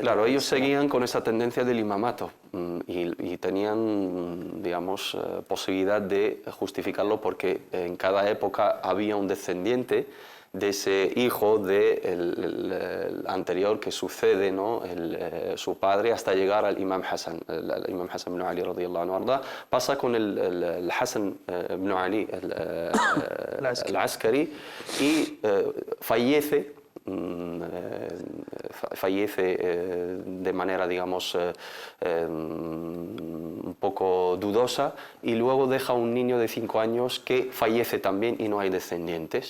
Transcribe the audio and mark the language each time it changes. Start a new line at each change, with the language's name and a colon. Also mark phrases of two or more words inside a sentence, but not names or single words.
Spanish: Claro, ellos seguían con esa tendencia del imamato y tenían, digamos, posibilidad de justificarlo porque en cada época había un descendiente de ese hijo del anterior que sucede, ¿no? Su padre, hasta llegar al Imam Hassan, el Imam Hassan ibn Ali
Arabic: رضي الله عنه أرضاه.
Spanish: Pasa con el Hassan ibn Ali al-Askari y fallece de manera, digamos, un poco dudosa, y luego deja un niño de 5 años que fallece también y no hay descendientes.